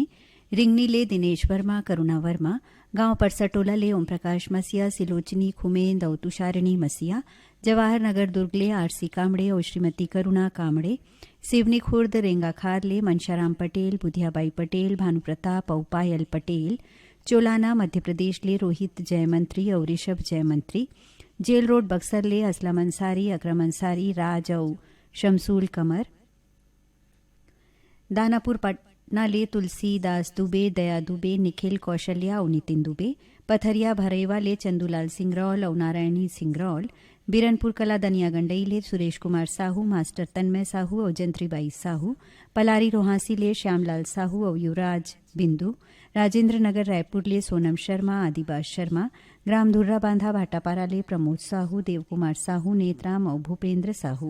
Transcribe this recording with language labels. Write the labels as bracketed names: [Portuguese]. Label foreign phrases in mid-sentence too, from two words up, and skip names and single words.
[Chhattisgarhi] रिंगनी ले दिनेश वर्मा, करुणा वर्मा, गांव परसटोला ले ओम प्रकाश मसिया, सिलोचनी खुमेंद और तुषारिणी मसिया, जवाहर नगर दुर्ग ले आरसी कामड़े और श्रीमती करुणा कामड़े, सिवनी खुर्द रेंगा खार ले मनशाराम पटेल, बुधियाबाई पटेल, भानु प्रताप और पायल पटेल, चोलाना मध्य प्रदेश ले रोहित जयमंत्री और ऋषभ जयमंत्री, जेल रोड बक्सर ले असलम अंसारी, अकरम अंसारी, राज और शमसूल कमर, दानापुर पटना ले तुलसी दास दुबे, दया दुबे, निखिल कौशल्या और नितिन दुबे, पथरिया भरेवा ले चंदूलाल सिंगरौल और नारायणी सिंगरौल, बिरनपुर कला दनिया गंडई ले सुरेश कुमार साहू, मास्टर तन्मय साहू और जंत्रीबाई साहू, पलारी रोहासी ले श्यामलाल साहू और युवराज बिंदु, राजेंद्र नगर रायपुर ले सोनम शर्मा, आदिबाज शर्मा, ग्राम धुर्रा बांधा भाटापारा ले प्रमोद साहू, देवकुमार साहू, नेतराम और भूपेंद्र साहू।